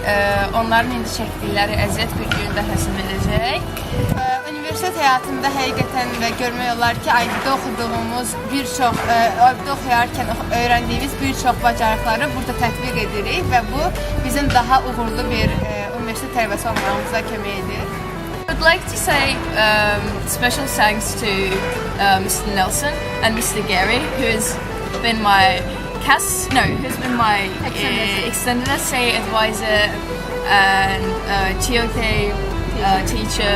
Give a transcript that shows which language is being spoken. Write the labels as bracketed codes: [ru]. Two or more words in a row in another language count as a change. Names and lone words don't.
[az] Onların indi çəkdikləri əziyyət bir gün də həsil edəcək. Universitet həyatında həqiqətən və görmək olar ki, IB-də oxuduğumuz IB-də oxuyarkən öyrəndiyimiz bir çox bacarıqları burada tətbiq edirik və bu bizim daha uğurlu bir universitet tələbəsi olmağımıza kömək edir. [en] I would like to say special thanks to Mr. Nelson and Mr. Gary, who's been my extended essay advisor and TOK teacher,